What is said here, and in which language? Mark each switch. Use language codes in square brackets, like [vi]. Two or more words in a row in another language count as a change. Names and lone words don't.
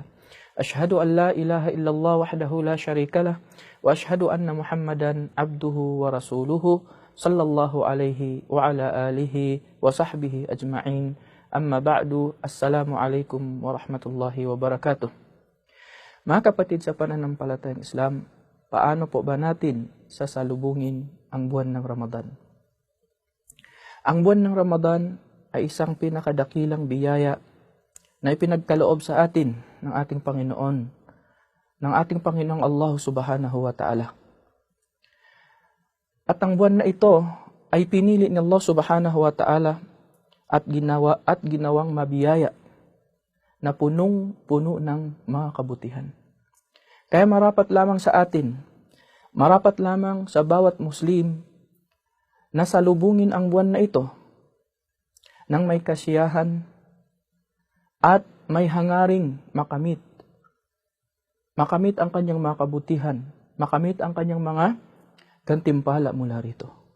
[ar] أشهد أن لا إله إلا الله وحده لا شريك له وأشهد أن محمدا عبده ورسوله صلى الله عليه وعلى آله وصحبه أجمعين. أما بعد، السلام عليكم ورحمة الله وبركاته. [tl] Mga kapatid sa pananampalatayang Islam, paano po ba natin sasalubungin ang buwan ng Ramadan? Ang buwan ng Ramadan ay isang pinakadakilang biyaya na ipinagkaloob sa atin ng ating Panginoong Allah [ar] سبحانه وتعالى. [tl] At ang buwan na ito ay pinili ni Allah [ar] سبحانه وتعالى [tl] at ginawang mabiyaya na punong-puno ng mga kabutihan. Kaya marapat lamang sa atin, marapat lamang sa bawat Muslim na salubungin ang buwan na ito nang may kasiyahan at may hangaring makamit ang kanyang mga kabutihan, makamit ang kanyang mga gantimpala mula rito.